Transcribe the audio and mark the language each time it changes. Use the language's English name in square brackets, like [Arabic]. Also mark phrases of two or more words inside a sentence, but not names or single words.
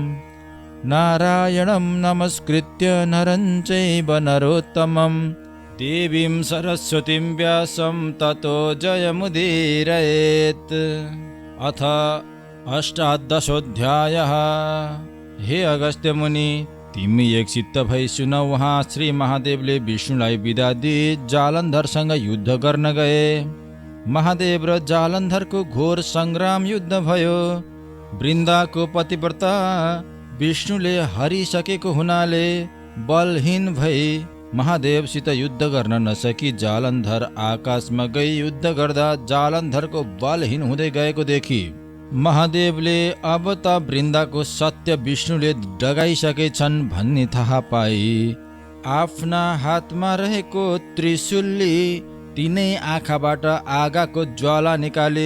[Sanskrit] नारायणं नमस्कृत्य नरं चैव नरोत्तमं देवीं सरस्वतीं व्यासं ततो जयमुदीरयेत्। अथ अष्टादशोऽध्यायः। [Nepali] हे अगस्त्य मुनि, तिमी एकचित्त भई सुनौ। वहाँ श्री महादेवले विष्णुलाई बिदा दिई जालन्धरसँग युद्ध गर्न गए। महादेव र जालन्धरको घोर सङ्ग्राम युद्ध भयो। वृन्दाको पतिव्रता विष्णुले हरिसकेको हुनाले बलहीन भई महादेवसित युद्ध गर्न नसकी जालन्धर आकाशमा गई युद्ध गर्दा जालन्धरको बलहीन हुँदै गएको देखि महादेवले अब त वृन्दाको सत्य विष्णुले डगाइसकेछन् भन्ने थाहा पाई आफ्ना हातमा रहेको त्रिशूलले तिनै आँखाबाट आगाको ज्वाला निकाले।